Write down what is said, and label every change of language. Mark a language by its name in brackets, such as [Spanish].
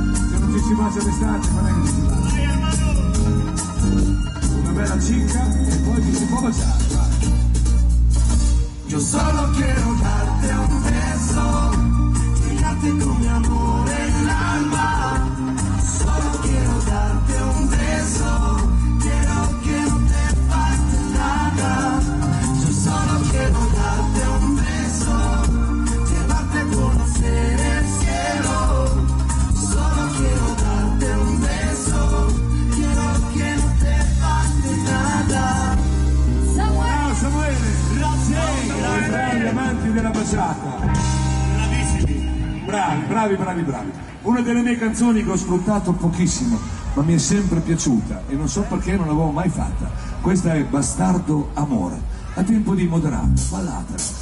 [Italian] Se non ci si bacia d'estate, non è che ci si bacia. Una bella cicca e poi ci si può baciare, vai. [Spanish] Yo solo quiero darte un beso, llegarte con mi amor en el alma. Solo quiero darte un beso, quiero que no te falte nada. Yo solo quiero darte un beso, llevarte a conocer el cielo. Solo quiero darte un beso, quiero que no te falte nada. [Italian] Ciao Samuele! Grazie! Bravi amanti della baciata! Bravissimi! Bravi. una delle mie canzoni che ho sfruttato pochissimo, ma mi è sempre piaciuta e non so perché non l'avevo mai fatta. Questa è Bastardo Amore, a tempo di moderato, ballatela.